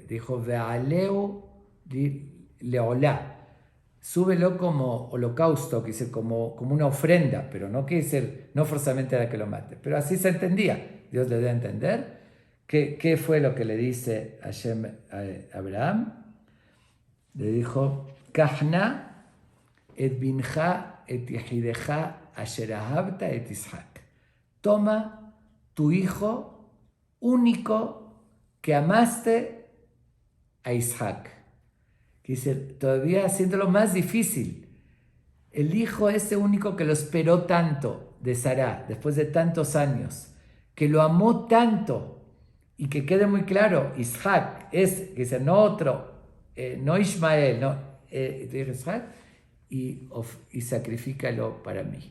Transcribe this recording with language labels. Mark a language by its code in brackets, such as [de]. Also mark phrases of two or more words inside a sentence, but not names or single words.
[es] Dijo, [he] והעלהו לעולה, [es] súbelo como holocausto, que dice como una ofrenda, pero no quiere decir, no forzosamente era que lo mate. Pero así se entendía. Dios le debe entender. ¿Qué fue lo que le dice Hashem a Abraham? Le dijo, [he] קח נא את בנך את יחידך אשר אהבת את יצחק. [es] Toma tu hijo único que amaste a Isaac. Dice, todavía haciéndolo más difícil. El hijo ese único que lo esperó tanto de Sará, después de tantos años, que lo amó tanto, y que quede muy claro, Isaac es, que dice, no otro, no Ismael, no, Isaac, y sacrifícalo para mí.